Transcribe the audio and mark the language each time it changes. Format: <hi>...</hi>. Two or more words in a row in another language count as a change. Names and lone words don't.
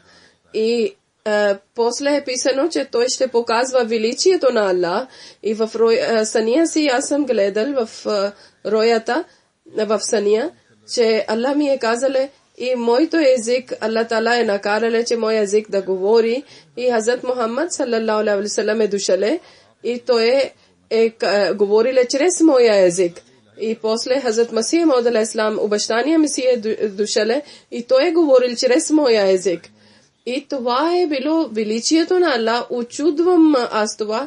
<bg>И после е писано, че той ще показва величието на Аллах. И в съня си аз съм гледал в роята, в съня, че Аллах ми е казале, и моето език, Аллах Таала е накарале, че мой език да говори. И Хазрат Мухаммад</bg> <ar>صلى الله عليه وسلم</ar> <bg>е дошале и той е говориле чрез моя език. И после Хазрат Масих Мауд алейхиссалам, обещания ми си е дошале и той е говорил чрез моя език. И това е било величието на Аллах. Очудвам аз това.</bg>